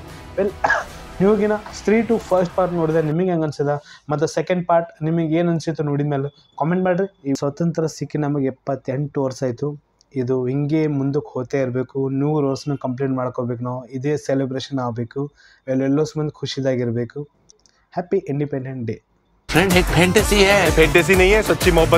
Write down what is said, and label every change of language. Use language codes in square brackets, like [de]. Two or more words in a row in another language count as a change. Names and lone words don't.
[kn] ನೀವಾಗಿನ ಸ್ತ್ರೀ ಟು [en] first part [kn] ನೋಡಿದೆ ನಿಮಗೆ ಹೆಂಗೆ ಅನ್ಸಿದ, ಮತ್ತು [en] second part [kn] ನಿಮಗೆ ಏನು ಅನಿಸಿತ್ತು ನೋಡಿದ ಮೇಲೆ ಕಾಮೆಂಟ್ ಮಾಡಿರಿ. ಈ ಸ್ವತಂತ್ರ ಸಿಕ್ಕಿ ನಮಗೆ 78 ವರ್ಷ ಆಯಿತು. ಇದು ಹಿಂಗೆ ಮುಂದಕ್ಕೆ ಹೋಗ್ತಾ ಇರಬೇಕು, 100 ವರ್ಷನ ಕಂಪ್ಲೀಟ್ ಮಾಡ್ಕೋಬೇಕು. ನಾವು ಇದೇ ಸೆಲೆಬ್ರೇಷನ್ ಆಗಬೇಕು, ಎಲ್ಲೆಲ್ಲೋ ಮಂದಿ ಖುಷಿದಾಗಿರಬೇಕು. [en] Happy Independence Day. [hi] फ्रेंड एक फैंटेसी है, फैंटेसी नहीं है, सच्ची मोहब्बत।